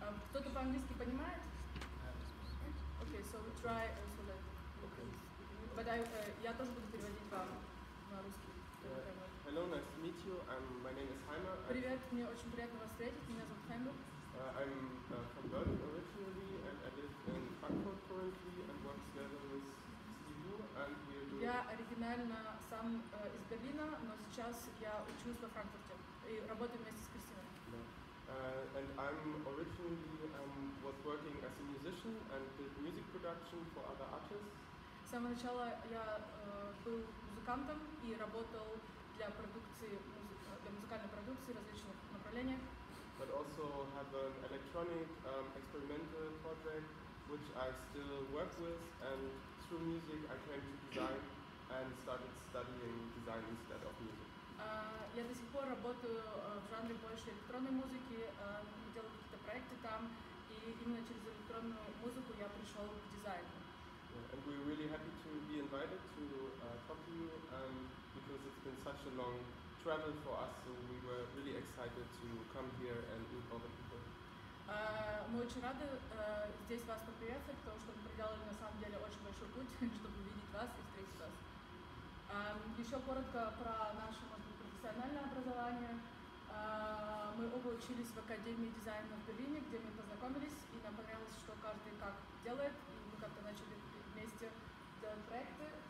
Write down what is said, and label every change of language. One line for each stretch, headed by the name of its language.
Russian: Кто-то по-английски понимает?
English: Okay, so we try also that. But
Russian: я тоже буду переводить вам на русский.
English: Hello, nice to meet you. My name is Heimer.
Russian: Привет, мне очень приятно вас встретить. Меня зовут Heimer.
English: I'm from Berlin originally, and I live in Frankfurt currently and work together with Stihu, and we're doing...
Russian: Я оригинально сам из Берлина, но сейчас я учусь во Франкфурте и работаю вместе с Кристиной.
English: And I'm originally was working as a musician and did music production for other artists.
Russian: С самого начала я был музыкантом и работал для продукции, для музыкальной продукции в различных направлениях.
English: But also have an electronic experimental project which I still work with, and through music I came to design and started studying design instead of music.
Russian: Я до сих пор работаю в жанре больше электронной музыки, делаю какие-то проекты там, и именно через электронную музыку я пришел к дизайну.
English: And we're really happy because it's been such a long travel for us, so we were really excited to come here and meet all the people.
Russian: Мы очень рады здесь вас поприветствовать, потому что мы проделали на самом деле очень большой путь, чтобы увидеть вас и встретить вас. Еще коротко про наше, может быть, профессиональное образование. Мы оба учились в Академии дизайна в Берлине, где мы познакомились, и нам понравилось, что каждый как делает, и мы как-то начали вместе делать проекты.